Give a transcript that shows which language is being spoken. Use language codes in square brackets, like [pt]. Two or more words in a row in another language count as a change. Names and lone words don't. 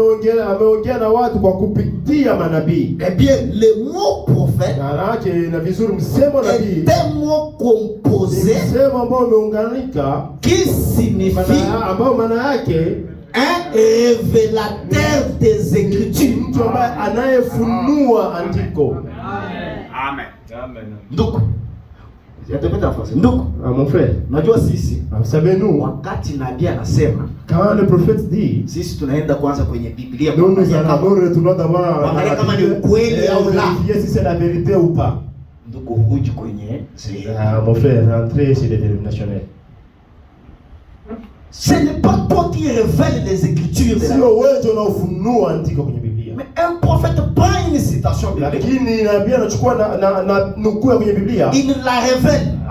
[fr] Eh bien, le mot prophète est un mot composé qui signifie un révélateur des Écritures. Amen. Donc, mon frère, [sw] najua sisi [fr] nous, [sw] wakati nabii anasema, [fr] quand le prophète dit, [sw] sisi tunaenda kwanza kwenye Biblia [fr] nous allons retourner d'abord [sw] kama ni ukweli au la, [fr] si c'est la vérité ou pas. [sw] Ndugu, huji kwenye [fr] mon frère, rentrer chez les dénominationnels. Ce n'est pas toi qui révèle les Écritures. Mais un prophète prend une citation biblique, il la révèle.